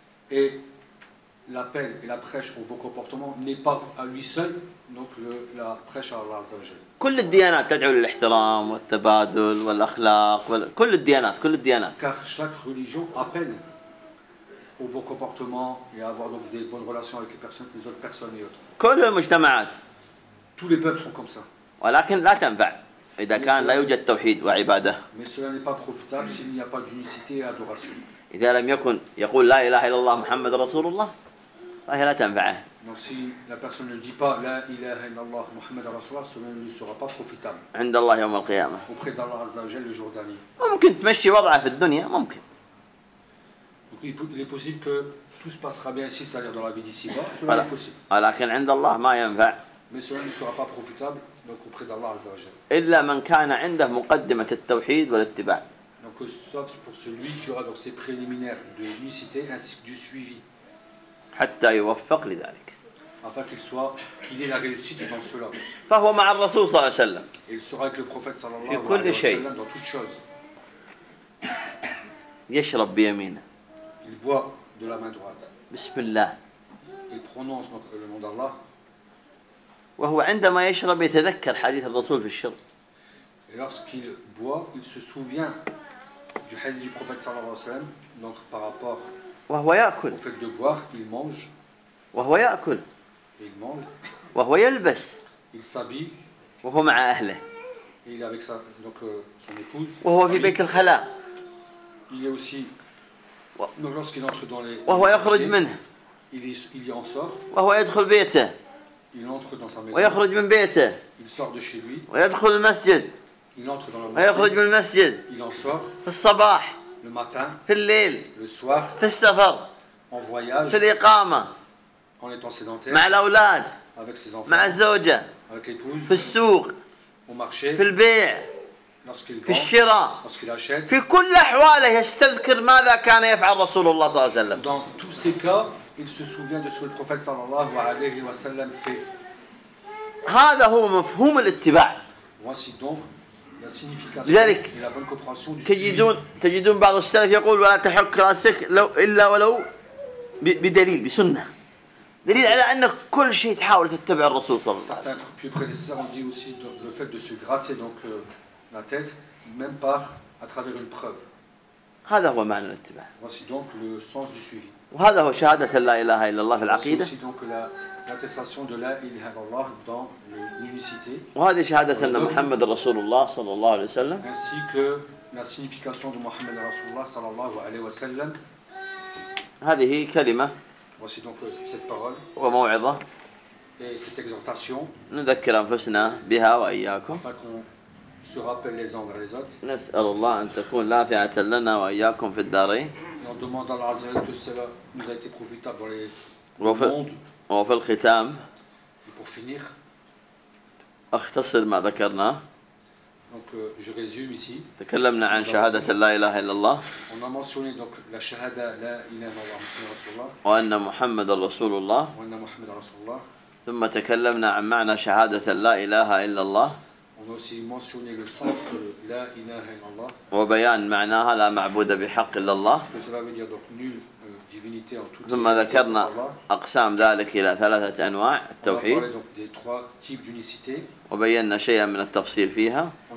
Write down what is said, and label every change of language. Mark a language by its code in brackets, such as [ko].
[fr] Et l'appel et la prêche au bon comportement n'est pas à lui seul, donc la prêche à Allah Azzawajal. [ar] كل الديانات تدعو للاحترام والتبادل والأخلاق كل الديانات كل الديانات. [fr] Car chaque religion appelle au bon comportement et à avoir donc des bonnes relations avec les personnes, les autres personnes et autres. [ar] كل المجتمعات. [fr] Tous les peuples sont comme ça. [ar] ولكن لا تنفع إذا كان لا يوجد توحيد وعبادة. [fr] Mais cela n'est pas profitable s'il n'y a pas d'unicité et adoration. [ar] إذا لم يكن يقول لا إله إلا الله محمد رسول الله فهي لا تنفعه. [fr] Donc si la personne ne dit pas [ar] la ilaha illallah Muhammad Rasulullah, [fr] cela ne lui sera pas profitable. [ar] عند الله يوم القيامة. [fr] Auprès d'Allah [ar] Azza wa Jalla [fr] le jour dernier. [ar] ممكن تمشي وضعه في الدنيا ممكن. [fr] Donc il est possible que tout se passera bien ici, c'est-à-dire dans la vie d'ici-bas, cela est possible. [ar] ولكن عند الله ما ينفع. [fr] Mais cela ne sera pas profitable donc auprès d'Allah Azza wa [ar] Jalla. إلا من كان عنده مقدمة التوحيد والاتباع. [fr] Donc sauf pour celui qui aura donc ses préliminaires de l'unicité ainsi que du suivi. [ar] حتى يوفق لذلك. [fr] Afin qu'il soit, qu'il ait la réussite dans cela. [ar] فهو مع الرسول صلى الله عليه وسلم. [fr] Il sera avec le prophète [ar] صلى الله عليه وسلم [fr] dans toutes choses. [ar] يشرب بيمينه. [fr] Il boit de la main droite. [ar] بسم الله. [fr] Il prononce donc le nom d'Allah. [ar] وهو عندما يشرب يتذكر حديث الرسول في الشرب. [fr] Et lorsqu'il boit, il se souvient du hadith du prophète [ar] صلى الله عليه وسلم. [fr] Donc par rapport. [ar] وهو يأكل. [fr] Au fait de boire, il mange. [ar] وهو يأكل. [fr] Il mange. [ar] وهو يلبس. [fr] Il s'habille. [ar] وهو مع أهله. [fr] Il est avec sa, donc, son épouse. [ar] وهو في بيت الخلاء. [fr] Il est aussi. Donc lorsqu'il entre dans les. [ar] وهو يخرج منه. [fr] Il y en sort. [ar] وهو يدخل بيته. [fr] Il entre dans sa maison. [ar] ويخرج من بيته. [fr] Il sort de chez lui. [ar] ويدخل المسجد. [fr] Il entre dans la [ar] mosquée. ويخرج من المسجد. [fr] Il en sort. [ar] في الصباح. [fr] Le matin. [ar] في الليل. [fr] Le soir. [ar] في السفر. [fr] En voyage. [ar] في الإقامة. [fr] En étant sédentaire. [ar] مع الأولاد. [fr] Avec ses enfants. [ar] مع الزوجة. [fr] Avec l'épouse. [ar] في السوق. [fr] Au marché. [ar] في البيع. [fr] Lorsqu'il [ar] في الشراء. [fr] Lorsqu'il achète. [ar] في كل أحواله يستذكر ماذا كان يفعل رسول الله صلى الله عليه وسلم. [fr] Dans tous ces cas, il se souvient de ce que le prophète [ar] sallallahu alayhi wa sallam [fr] fait. [ar] هذا هو مفهوم الاتباع. [fr] Voici donc la signification et la bonne compréhension du suivi. [ar] تجدون بعض السلف يقول ولا تحك راسك لو إلا ولو بدليل بسنة. دليل على أن كل شيء تحاول تتبع الرسول صلى الله عليه وسلم. [fr] Certains plus prédécesseurs ont dit aussi le fait de se gratter donc la tête même par à travers une preuve. [ar] هذا هو معنى الاتباع. [fr] Voici donc le sens du suivi. [ar] وهذا هو شهادة لا إله إلا الله في العقيدة. [fr] Voici donc la l'attestation de [ar] la ilaha illallah [fr] dans l'unicité. [ar] وهذه شهادة أن محمد رسول الله صلى الله عليه وسلم. [fr] Ainsi que la signification de Mohammed [ar] رسول الله صلى الله عليه وسلم. هذه كلمة. [fr] Voici donc cette parole. [ar] وموعظة. [fr] Et cette exhortation. [ar] نذكر أنفسنا بها وإياكم. [fr] Afin qu'on se rappelle les uns vers les autres. [ar] نسأل الله أن تكون نافعة لنا وإياكم في الدارين. [fr] Et on demande à Allah [ar] Azza wa Jalla [fr] que cela nous a été profitable dans les [ar] mondes. وفي الختام. [fr] Et pour finir. [ar] أختصر ما ذكرنا. [fr] Donc je résume ici. [ar] تكلمنا عن شهادة لا إله إلا الله. [fr] On a mentionné donc la shahada [ar] la ilaha illallah Muhammad Rasulullah. وأن محمد رسول الله. وأن محمد رسول الله. ثم تكلمنا عن معنى شهادة لا إله إلا الله. [fr] On a aussi mentionné le sens que [ar] la ilaha illallah. وبيان معناها لا معبود بحق إلا الله. [fr] Que cela veut dire donc nulle divinité en toute. [ar] ثم ذكرنا أقسام ذلك إلى ثلاثة أنواع التوحيد. [fr] On a parlé donc des trois types d'unicité. [ar] وبينا شيئا من التفصيل فيها.